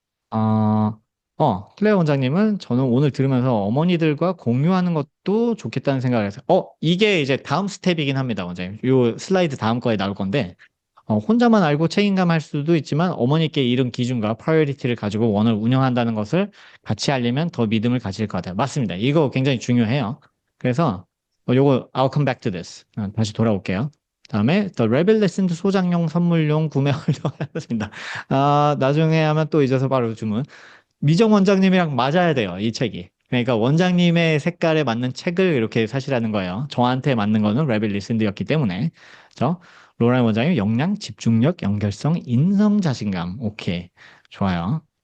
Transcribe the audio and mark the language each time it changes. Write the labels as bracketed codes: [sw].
[ko] 아, 클레어 원장님은 저는 오늘 들으면서 어머니들과 공유하는 것도 좋겠다는 생각을 해서, 이게 이제 다음 스텝이긴 합니다, 원장님. 요 슬라이드 다음 거에 나올 건데, 혼자만 알고 책임감 할 수도 있지만 어머니께 이런 기준과 프라이어리티를 가지고 원을 운영한다는 것을 같이 알리면 더 믿음을 가질 것 같아요. 맞습니다. 이거 굉장히 중요해요. 그래서 요거 [en] I'll come back to this. [ko] 다시 돌아올게요. 다음에 The Rebel Lesson 소장용 선물용 구매 완료하였습니다. 나중에 하면 또 잊어서 바로 주문. 미정 원장님이랑 맞아야 돼요, 이 책이. 그러니까 원장님의 색깔에 맞는 책을 이렇게 사시라는 거예요. 저한테 맞는 거는 레벨 리슨드였기 때문에. 그죠? 로란 원장님 역량, 집중력, 연결성, 인성, 자신감. 오케이. 좋아요.